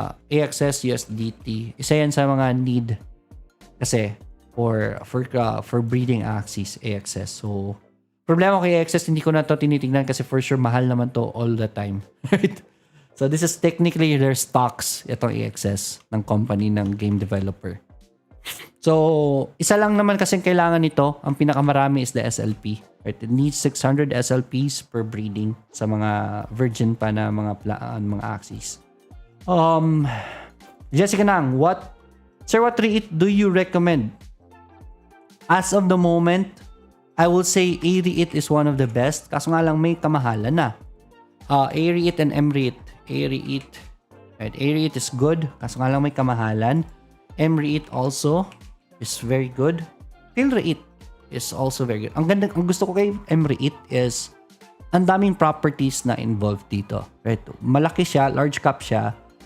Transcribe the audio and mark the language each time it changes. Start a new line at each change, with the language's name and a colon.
Filipino: AXS USDT. Isa yan sa mga need kasi for breeding Axis AXS. So problema kay AXS, hindi ko na to tinitingnan kasi for sure mahal naman to
English: all the time. Right? So this is technically their stocks,
Filipino: itong AXS ng company ng
English: game developer.
Filipino: So isa lang naman kasi kailangan nito, ang pinakamarami is
English: the SLP. Right? It needs 600 SLPs per breeding
Filipino: sa mga virgin pa na mga Axis.
English: Jessica Nang, what REIT do you recommend? As of the moment, I will say A-REIT is one of the best.
Filipino: Kaso nga lang may kamahalan na. A-REIT and M-REIT. A-REIT.
English: Right, A-REIT is good.
Filipino: Kaso nga lang may kamahalan.
English: M-REIT also is very good. Phil-REIT is also very good.
Filipino: Ang gusto ko kay M-REIT is ang daming properties na involved dito. Right? Malaki siya, large cap siya.